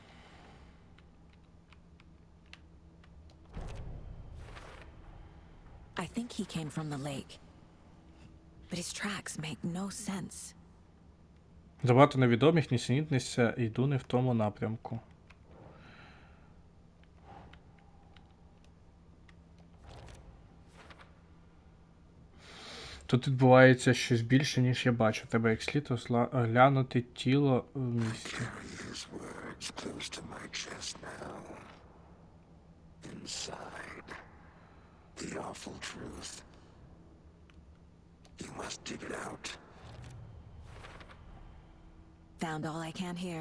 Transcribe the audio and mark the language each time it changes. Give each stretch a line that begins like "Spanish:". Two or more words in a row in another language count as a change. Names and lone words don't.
English: I think he came from the lake. But his tracks make no sense.
Ukrainian: Забагато невідомих, нісенітниця, йду не в тому напрямку. Тут відбувається щось більше, ніж я бачу. Треба як слід оглянути тіло в місті.
English: Carry his words close to my chest now. Inside, the awful truth. You must dig it out. Found all I can here.